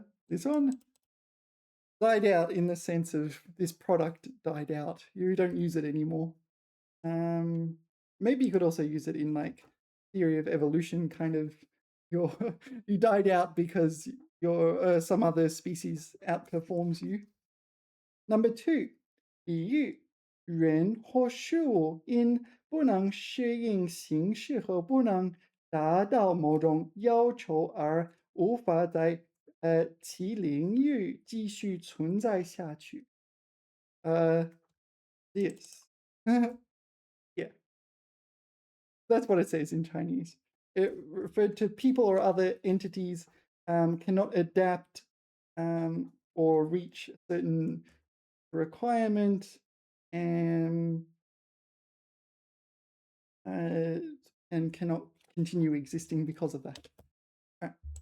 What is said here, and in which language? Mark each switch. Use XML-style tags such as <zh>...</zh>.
<en>This one died out in the sense of this product died out. You don't use it anymore. Maybe you could also use it in like theory of evolution, kind of your you died out because your some other species outperforms you.</en> <zh>Number two, 比喻人或事物因不能适应形式和不能达到某种要求而无法在其领域继续存在下去。</zh> <en>This. Yeah, that's what it says in Chinese. It referred to people or other entities cannot adapt or reach a certain requirement and and cannot continue existing because of that. All right.</en>